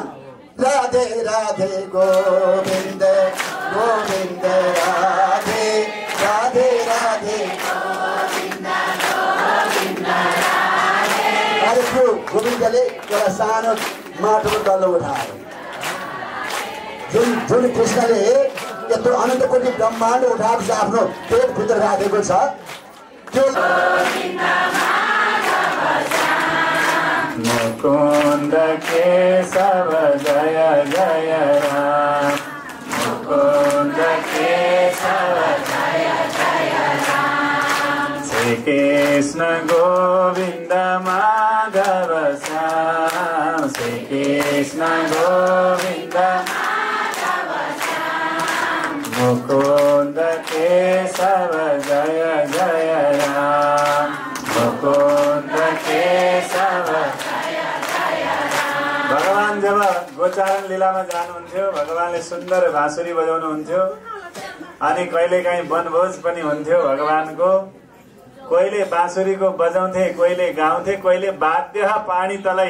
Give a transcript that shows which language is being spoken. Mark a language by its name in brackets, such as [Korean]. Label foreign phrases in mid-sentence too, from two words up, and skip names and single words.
[Nepali] राधे राधे गोविन्द गोविन्द राधे राधे राधे अरे त्यो गोविन्दले एउटा सानो माटोको डल्लो उठायो। जुन कृष्णले यत्रो अनन्त कोटि ब्रह्माण्ड उठाएको छ, आफ्नो पेटभित्र राखेको छ, त्यो मुकुन्द केशव जय जय राम, मुकुन्द केशव जय जय राम, श्री कृष्ण गोविन्द माधव श्याम, श्री कृष्ण गोविन्द माधव श्याम, मुकुन्द केशव जय जय राम, मुकुन्द केशव। भगवान जब गोचारण लीलामा जानुहुन्थ्यो, भगवानले सुन्दर बाँसुरी बजाउनुहुन्थ्यो। अनि कहिलेकाहीँ वनभोज पनि हुन्थ्यो भगवानको। कोहीले बाँसुरीको बजाउँथे, कोहीले गाउँथे, कोहीले वाद्य पानी तलै।